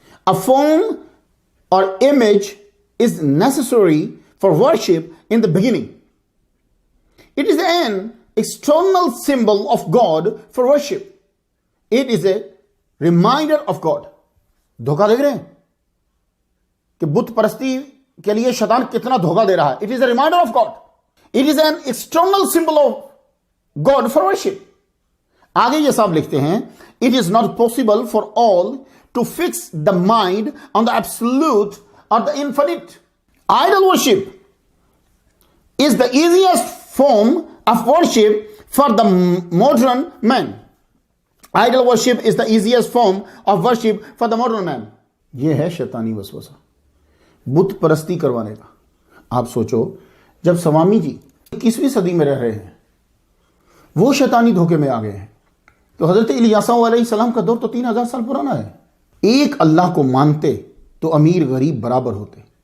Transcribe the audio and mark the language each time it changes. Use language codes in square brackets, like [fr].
[en] A form or image is necessary for worship in the beginning. It is an external symbol of God for worship. It is a reminder of God. [ur] دھوکہ دیکھ رہے ہیں کہ بت پرستی کے لیے شیطان کتنا دھوکہ دے رہا ہے. [en] It is a reminder of God. It is an external symbol of God for worship. [ur] آگے یہ صاحب لکھتے ہیں [en] it is not possible for all to fix the mind on the absolute or the infinite. Idol worship is the easiest form of worship for the modern man. Idol worship is the easiest form of worship for the modern man. [ur] یہ ہے شیطانی وسوسہ بت پرستی کروانے کا. آپ سوچو جب سوامی جی 21ویں صدی میں رہ رہے ہیں، وہ شیطانی دھوکے میں آ گئے ہیں، تو حضرت الیاس علیہ السلام کا دور تو 3000 سال پرانا ہے. ایک اللہ کو مانتے تو امیر غریب برابر ہوتے.